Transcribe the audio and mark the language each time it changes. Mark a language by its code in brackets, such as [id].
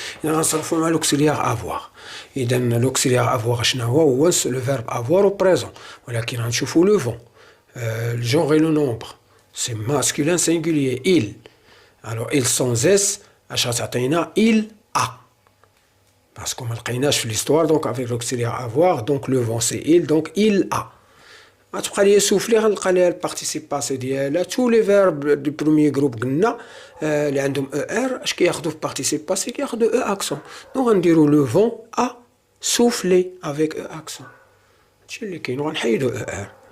[ar] إذا غنصرفوا مع [fr] l'auxiliaire avoir. [ar] إذا [fr] l'auxiliaire avoir [ar] شنو هو [fr] le verbe avoir au présent. [ar] ولكن غنشوفوا [fr] le vent. Le genre et le nombre. C'est masculin singulier. Il. Alors il sans S. [ar] اش غتعطينا [fr] il a. Parce qu'on a le l'histoire, donc avec l'auxiliaire avoir, donc le vent c'est il, donc il a. [ar] غتبقى لي souffler غنلقى ليها البارتيسيب باسي ديالها. [fr] tous les verbes du premier groupe [ar] قلنا اللي عندهم ER اش كياخذوا في بارتيسيب باسي كياخذوا [fr] E accent. donc [ar] غنديروا [fr] le vent a soufflé avec E accent. [ar] هادشي اللي كاين وغنحيدوا ER.